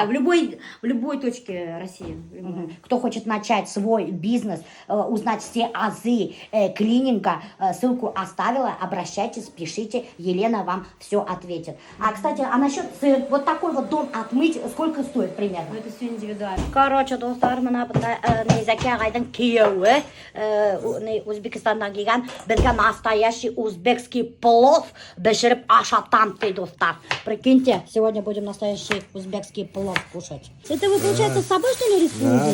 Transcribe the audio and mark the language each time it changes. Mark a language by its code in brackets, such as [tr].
[ru] да, в любой точке России. Кто хочет начать свой бизнес, узнать все азы клининга, ссылку оставила, обращайтесь, пишите, Елена вам все ответит. А, кстати, а насчет вот такой вот дом отмыть, сколько стоит примерно? Ну, это все индивидуально. [kk] Короче, достар, мына Незаки ағайдың күйеуі Өзбекстаннан келген бізге [ru] настоящий узбекский плов [kk] бешіріп ашатам дейді достар. [ru] Прикиньте, сегодня будем настоящий узбекский плов кушать. Это вы, получается, с собой, что ли, рисуете?